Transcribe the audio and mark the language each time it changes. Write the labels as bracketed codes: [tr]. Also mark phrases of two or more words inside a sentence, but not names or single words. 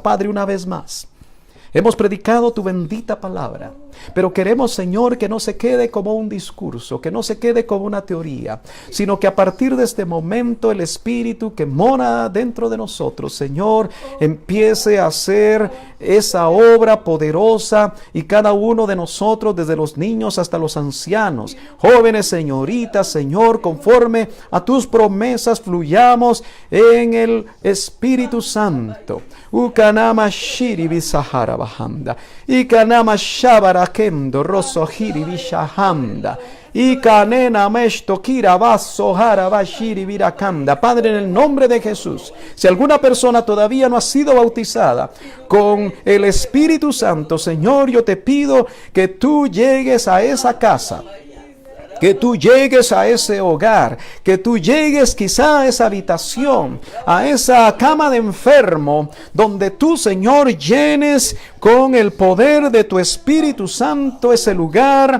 [es] Padre, una vez más, hemos predicado tu bendita palabra, pero queremos, Señor, que no se quede como un discurso, que no se quede como una teoría, sino que a partir de este momento el Espíritu que mora dentro de nosotros, Señor, empiece a hacer esa obra poderosa y cada uno de nosotros, desde los niños hasta los ancianos, jóvenes, señoritas, Señor, conforme a tus promesas, fluyamos en el Espíritu Santo. Ukanama shiri bisahara bahanda. Ikanama shabara kendo rosso hiri bishahamda. Ikanena mesto kira baso harabashiri virakanda. Padre, en el nombre de Jesús, si alguna persona todavía no ha sido bautizada con el Espíritu Santo, Señor, yo te pido que tú llegues a esa casa, que tú llegues a ese hogar, que tú llegues quizá a esa habitación, a esa cama de enfermo, donde tú, Señor, llenes con el poder de tu Espíritu Santo ese lugar.